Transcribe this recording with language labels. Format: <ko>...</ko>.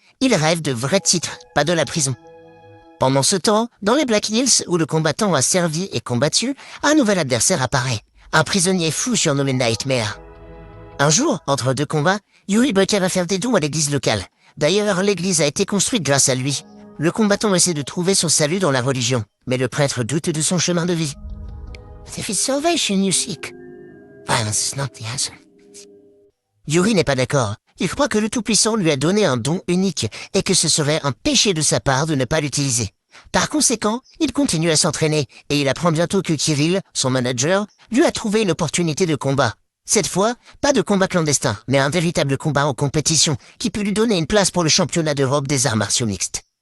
<fr>Il rêve de vrais titres, pas de la prison. Pendant ce temps, dans les Black Hills, où le combattant a servi et combattu, un nouvel adversaire apparaît. Un prisonnier fou surnommé Nightmare. Un jour, entre deux combats, Yuri Boyka va faire des dons à l'église locale. D'ailleurs, l'église a été construite grâce à lui. Le combattant essaie de trouver son salut dans la religion, mais le prêtre doute de son chemin de vie.</fr> <en>If it's salvation you seek, violence is not the answer.</en> <fr>Yuri n'est pas d'accord. Il croit que le Tout-Puissant lui a donné un don unique et que ce serait un péché de sa part de ne pas l'utiliser. Par conséquent, il continue à s'entraîner et il apprend bientôt que Kirill, son manager, lui a trouvé une opportunité de combat. Cette fois, pas de combat clandestin, mais un véritable combat en compétition qui peut lui donner une place pour le championnat d'Europe des arts martiaux mixtes.</fr>